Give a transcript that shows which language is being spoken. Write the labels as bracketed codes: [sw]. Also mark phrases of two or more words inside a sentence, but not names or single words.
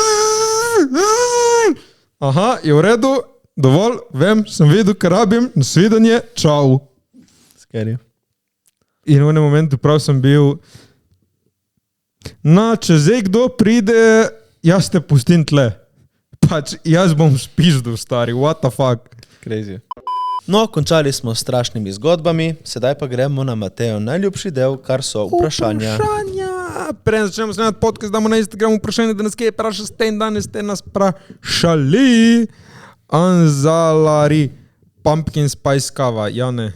[sl] Aha, je v redu, dovolj, vem, sem videl, kar rabim, nasvidenje, čau. Scary. In v enem momentu prav sem bil, če zdaj kdo pride, jaz te pustim tle. Pač jaz bom spizdu, stari, [en] what the fuck. [sl] Crazy. No, končali smo s strašnimi zgodbami, sedaj pa gremo na Matejo najljubši del, kar so vprašanja. Preden začnemo snemati podcast, damo na Instagram vprašanje, da nas kje praša ste in danes ste nas prašali. Anzalari, [en] pumpkin spice [sl] kava, ja ne.